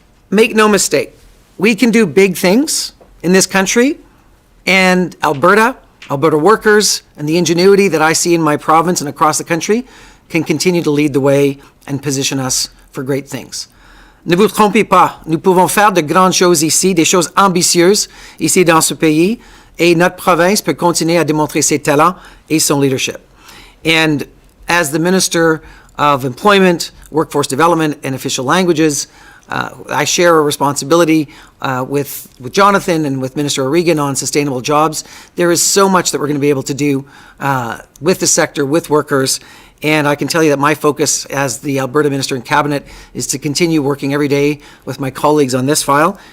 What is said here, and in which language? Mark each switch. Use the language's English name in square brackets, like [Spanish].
[English] Make no mistake, we can do big things in this country, and Alberta workers, and the ingenuity that I see in my province and across the country can continue to lead the way and position us for great things. [French] Ne vous trompez pas, nous pouvons faire de grandes choses ici, des choses ambitieuses ici dans ce pays, et notre province peut continuer à démontrer ses talents et son leadership. [English] And as the Minister of Employment, Workforce Development, and Official Languages, I share a responsibility with Jonathan and with Minister O'Regan on sustainable jobs. There is so much that we're going to be able to do with the sector, with workers, and I can tell you that my focus as the Alberta Minister in Cabinet is to continue working every day with my colleagues on this file.